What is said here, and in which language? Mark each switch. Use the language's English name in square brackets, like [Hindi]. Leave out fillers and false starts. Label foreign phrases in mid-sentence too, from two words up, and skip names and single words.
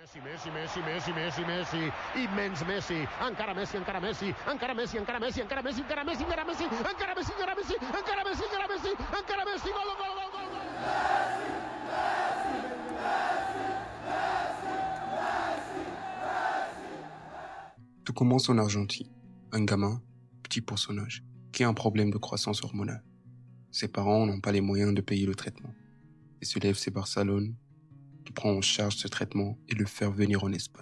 [Catalan] Messi, Messi, Messi, Messi, Messi, immens Messi, encara Messi, encara Messi, encara Messi, encara Messi, encara Messi, encara Messi, encara Messi, encara Messi, encara Messi, encara Messi, encara Messi, encara Messi, gol, gol, gol, gol, gol. [French] Tout commence en Argentine. Un gamin, petit pour son âge, qui a un problème de croissance hormonale. Ses parents n'ont pas les moyens de payer le traitement. Et se lève c'est Barcelone qui prend en charge ce traitement et le fait venir en Espagne.